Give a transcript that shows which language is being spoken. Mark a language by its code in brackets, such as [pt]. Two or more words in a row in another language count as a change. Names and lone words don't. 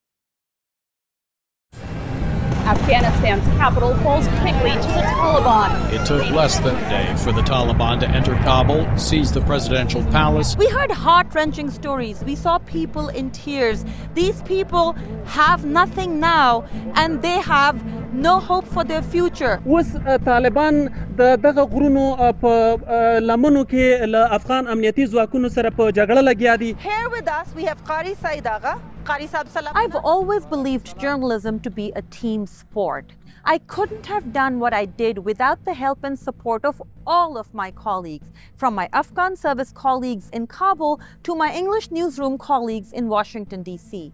[en] Afghanistan's capital falls quickly to the Taliban. It took less than a day for the Taliban to enter Kabul, seize the presidential palace. We heard heart-wrenching stories. We saw people in tears. These people have nothing now, and they have no hope for their future. [ps] اوس طالبان دغه غرونو په لمنو کې له افغان امنیتي ځواکونو سره په جګړه لګیا دي. [en] Here with us we have Qari Said Agha. Qari Saab salam. I've always believed journalism to be a team sport. I couldn't have done what I did without the help and support of all of my colleagues, from my Afghan service colleagues in Kabul to my English newsroom colleagues in Washington, D.C.